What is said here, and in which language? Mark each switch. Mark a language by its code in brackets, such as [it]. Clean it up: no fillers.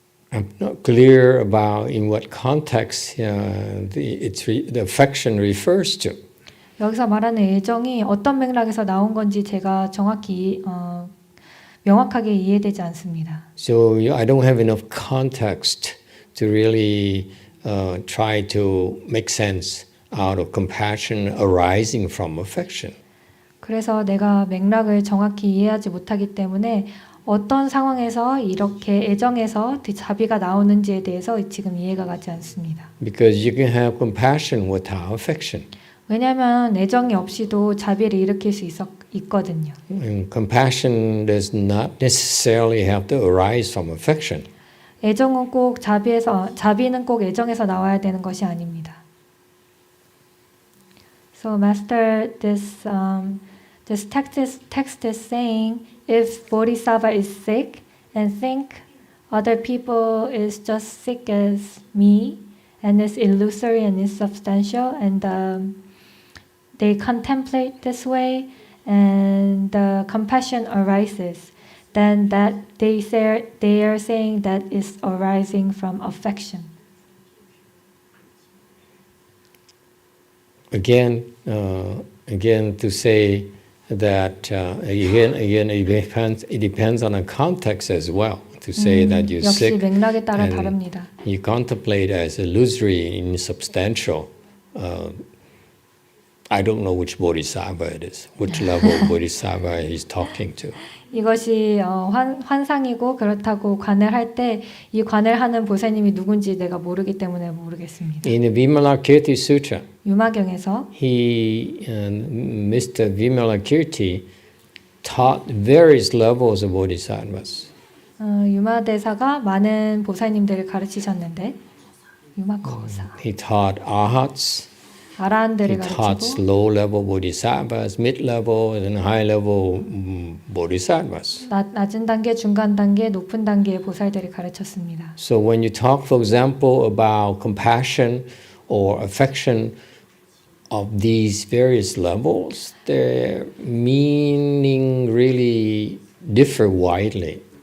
[en] I'm not clear about in what context the affection refers to. [ko] 여기서 말하는 애정이 어떤 맥락에서 나온 건지 제가 정확히 명확하게 이해되지 않습니다. [en] So I don't have enough context to really try to make sense out of compassion arising from affection. [ko] 그래서 내가 맥락을 정확히 이해하지 못하기 때문에 어떤 상황에서 이렇게 애정에서 자비가 나오는지에 대해서 지금 이해가 가지 않습니다. [en] Because you can have compassion without affection. [ko] 왜냐하면 애정이 없이도 자비를 일으킬 수 있거든요. [en] And compassion does not necessarily have to arise from affection. [ko] 애정은 꼭 자비는 꼭 애정에서 나와야 되는 것이 아닙니다. [en] So, Master, this text is saying, if Bodhisattva is sick and think other people is just sick as me and is illusory and insubstantial, and they contemplate this way, and the compassion arises, then that they are saying that is arising from affection. Again, to say that again it depends on the context as well. To say that you're [ko] 역시 [en] sick [ko] 맥락에 따라 [en] and [ko] 다릅니다. [en] you contemplate as illusory, insubstantial. I don't know which bodhisattva it is, which level of bodhisattva he's talking to. [ko] 이것이 환상이고 그렇다고 관을 할 때 이 관을 하는 보살님이 누군지 내가 모르기 때문에 모르겠습니다. [en] In the Vimalakirti Sutra, [ko] 유마경에서 [en] Mr. Vimalakirti taught various levels of bodhisattvas. [ko] 유마대사가 많은 보살님들을 가르치셨는데 유마거사 [en] He taught arhats. [ko] 아라한들을 [en] He taught [ko] 가르치고 [en] low-level bodhisattvas, mid-level, and high-level bodhisattvas. [ko] 낮은 단계, 중간 단계, 높은 단계의 보살들을 가르쳤습니다. [en] So when you talk, for example, about compassion or affection of these various levels, their meaning really differ widely.